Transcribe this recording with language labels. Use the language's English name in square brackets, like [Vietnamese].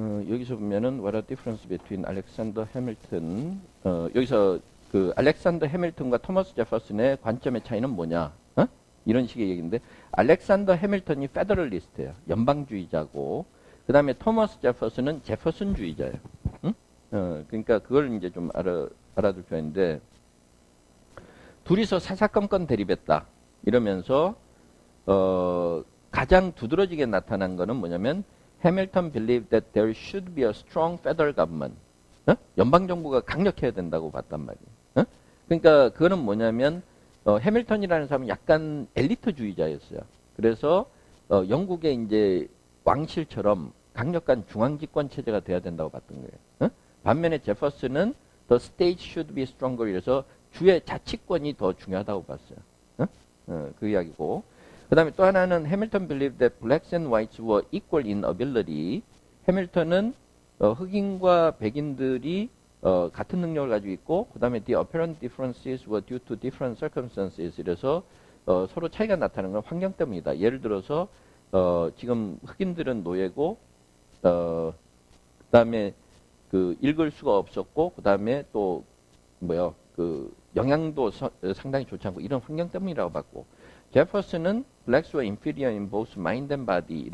[Korean] 여기서 보면은 [English] What are difference between Alexander Hamilton [Korean] 여기서 그 알렉산더 해밀턴과 토마스 제퍼슨의 관점의 차이는 뭐냐? 이런 식의 얘기인데 알렉산더 해밀턴이 페더럴리스트예요. 연방주의자고 그 다음에 토마스 제퍼슨은 제퍼슨주의자예요. 그러니까 그걸 이제 좀 알아둘 필요가 있는데 둘이서 사사건건 대립했다. 이러면서 가장 두드러지게 나타난 거는 뭐냐면 [English] Hamilton believed that there should be a strong federal government. [Korean] 연방정부가 강력해야 된다고 봤단 말이에요. 그러니까 그거는 뭐냐면 해밀턴이라는 사람은 약간 엘리트주의자였어요. 그래서 영국의 이제 왕실처럼 강력한 중앙집권 체제가 돼야 된다고 봤던 거예요. 반면에 제퍼슨은 [English] the state should be stronger [Korean] 이래서 주의 자치권이 더 중요하다고 봤어요. 그 이야기고. 그 다음에 또 하나는 해밀턴 [English] believed that blacks and whites were equal in ability. [Korean] 해밀턴은 흑인과 백인들이 같은 능력을 가지고 있고 그 다음에 [English] the apparent differences were due to different circumstances. [Korean] 이래서 서로 차이가 나타나는 건 환경 때문이다. 예를 들어서 지금 흑인들은 노예고 그 다음에 그 읽을 수가 없었고 그 다음에 또 뭐야 그 영양도 상당히 좋지 않고 이런 환경 때문이라고 봤고 제퍼슨은 [English] blacks were inferior in both mind and body.